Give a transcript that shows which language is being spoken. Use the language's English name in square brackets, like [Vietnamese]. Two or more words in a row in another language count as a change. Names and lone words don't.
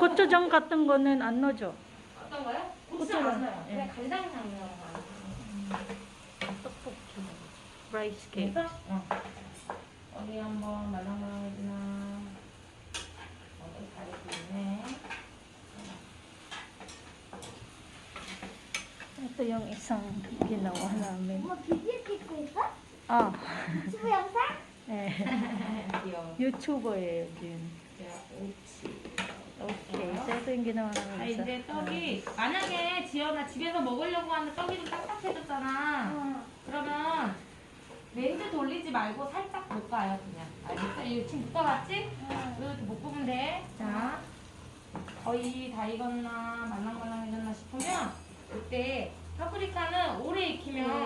[Korean] 고추장 같은 거는 안 넣죠? 어떤 거요? 고추장 고추장. 안 넣어요. 예. 그냥 간장 양념으로 하는. 떡볶이. [English] rice cake. [Korean] 그래서 어디 한번 말랑말랑해지나. 어디 다리도 있네. [Filipino] Ito yung isang ginawa namin. [Korean] 뭐 비디오 찍고 있어? Ah, 유튜브 영상? eh. 귀여워. YouTuber예요, Jin. 옳지. [Filipino] Okay, so ito yung ginawa [Korean] 자, [Filipino] namin sa... [Korean] 이제 떡이 만약에 지연아 집에서 먹으려고 하는데 떡이 좀 딱딱해졌잖아. 그러면 렌즈 돌리지 말고 살짝 볶아요 그냥. 알겠어? 이거 지금 묶어놨지? 이렇게 볶으면 돼. 자, 거의 다 익었나 말랑말랑해졌나 싶으면 그때 파프리카는 오래 익히면